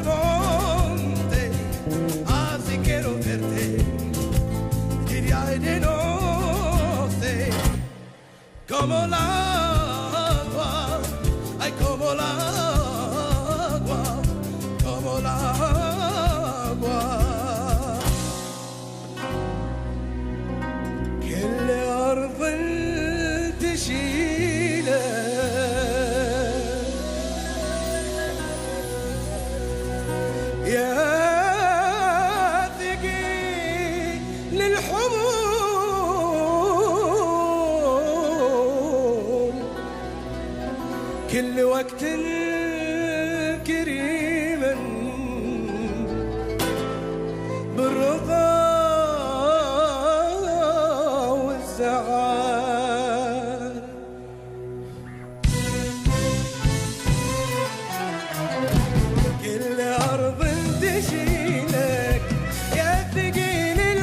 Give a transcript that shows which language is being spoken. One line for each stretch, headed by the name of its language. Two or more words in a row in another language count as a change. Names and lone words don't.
Spanish: monte, así quiero verte, de día y de noche, como el agua, ay, como el agua, como el agua, que le arde el tejile.
Arabic: يا ثقيل الحمول كل وقت كريما بالرضا والزعل كل أرض تشيلك يا ثقيل